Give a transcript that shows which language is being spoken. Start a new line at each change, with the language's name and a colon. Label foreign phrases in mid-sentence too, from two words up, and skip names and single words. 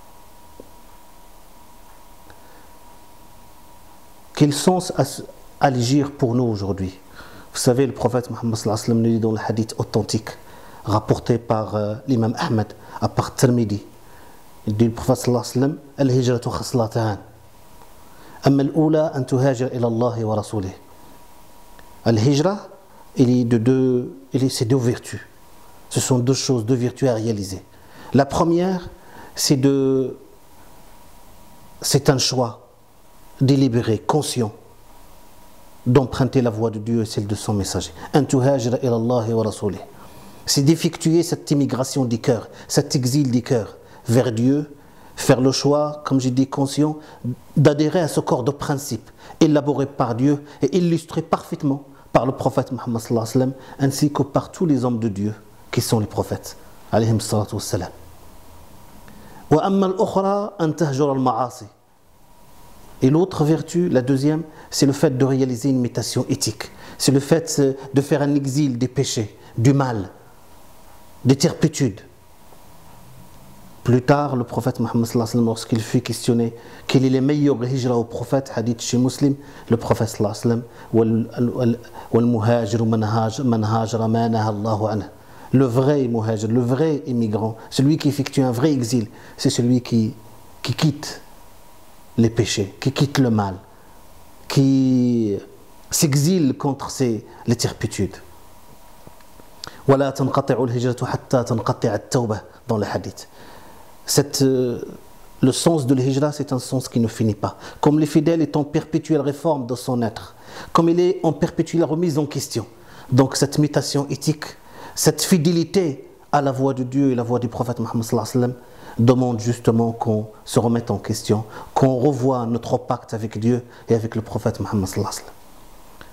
French: Quel sens à l'Hégire pour nous aujourd'hui? Vous savez, le prophète Mohammed
Arabic: صلى الله عليه وسلم
French: nous dit dans le hadith authentique rapporté par l'imam Ahmed à part Tirmidhi, il dit le prophète
Arabic: صلى الله عليه وسلم: الهجرة خصلتان. أما الأولى أن تهاجر إلى الله ورسوله.
French: Al-Hijra, c'est deux vertus. Ce sont deux choses, deux vertus à réaliser. La première, c'est un choix délibéré, conscient, d'emprunter la voie de Dieu et celle de son messager.
Arabic: أن تهاجر إلى الله ورسوله.
French: C'est d'effectuer cette immigration du cœur, cet exil du cœur vers Dieu. Faire le choix, comme j'ai dit, conscient, d'adhérer à ce corps de principe élaboré par Dieu et illustré parfaitement par le prophète Mohammed
Arabic: صلى الله عليه وسلم,
French: ainsi que par tous les hommes de Dieu qui sont les prophètes
Arabic: عليهم الصلاة والسلام. وأما الأخرى أن تهجر المعاصي.
French: Et l'autre vertu, la deuxième, c'est le fait de réaliser une méditation éthique. C'est le fait de faire un exil des péchés, du mal, des turpitudes. Plus tard, le prophète Mohammed
Arabic: صلى الله عليه وسلم,
French: lorsqu'il fut questionné quel est le meilleur hijra au prophète, hadith chez Muslim, le prophète
Arabic: صلى الله عليه وسلم: والمهاجر من هجر ما نهى الله عنه.
French: Le vrai muhajir, le vrai immigrant, celui qui effectue un vrai exil, c'est celui qui quitte les péchés, qui quitte le mal, qui s'exile contre les turpitudes.
Arabic: ولا تنقطع الهجرة حتى تنقطع التوبة,
French: dans le hadith. Le sens de l'hijra, c'est un sens qui ne finit pas. Comme le fidèle est en perpétuelle réforme de son être, comme il est en perpétuelle remise en question. Donc cette méditation éthique, cette fidélité à la voie de Dieu et la voie du prophète Mohammed
Arabic: صلى الله عليه وسلم
French: demande justement qu'on se remette en question, qu'on revoie notre pacte avec Dieu et avec le prophète Mohammed
Arabic: صلى الله عليه وسلم.